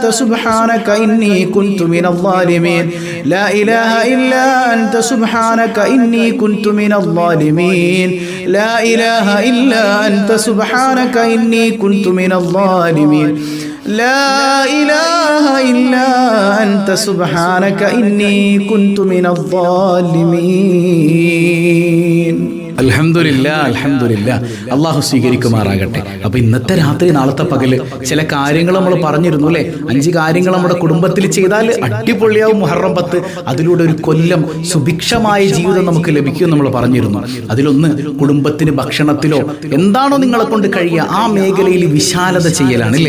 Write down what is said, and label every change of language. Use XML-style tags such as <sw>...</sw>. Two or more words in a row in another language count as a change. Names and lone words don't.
<ar>سبحانك إني كنت من الظالمين لا إله إلا أنت سبحانك إني كنت من الظالمين لا إله إلا أنت سبحانك إني كنت من الظالمين لا إله إلا أنت سبحانك إني كنت من الظالمين الحمد لله الحمد لله</ar> <ml>അള്ളാഹു സ്വീകരിക്കുമാറാകട്ടെ. അപ്പോൾ ഇന്നത്തെ രാത്രി നാളത്തെ പകല് ചില കാര്യങ്ങൾ നമ്മൾ പറഞ്ഞിരുന്നു അല്ലേ? 5 കാര്യങ്ങൾ നമ്മുടെ കുടുംബത്തിൽ ചെയ്താൽ അടിപൊളിയാവും മുഹറം 10. അതിലൂടെ ഒരു കൊല്ലം സുഭിക്ഷമായ ജീവിതം നമുക്ക് ലഭിക്കും നമ്മൾ പറഞ്ഞിരുന്നു. അതിലൊന്ന് കുടുംബത്തിന് ഭക്ഷണത്തിലോ എന്താണോ നിങ്ങളെ കൊണ്ട് കഴിയുക ആ മേഖലയിൽ വിശാലത ചെയ്യലാണ് അല്ലേ?</ml>